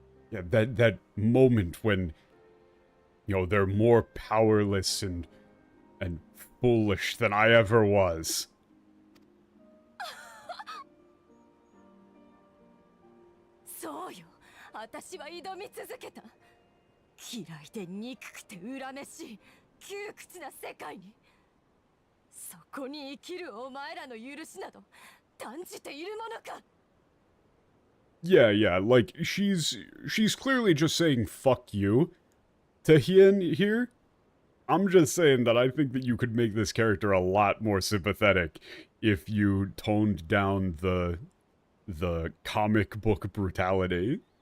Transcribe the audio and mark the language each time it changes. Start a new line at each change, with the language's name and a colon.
English: Yeah, that moment when, you know, they're more powerless and foolish than I ever was.
Japanese: そうよ、私は挑み続けた。嫌いで憎くて恨めしい窮屈な世界に、そこに生きるお前らの許しなど断じているものか。
English: Yeah, like, she's clearly just saying fuck you to Hien here. I'm just saying that I think that you could make this character a lot more sympathetic if you toned down the comic book brutality.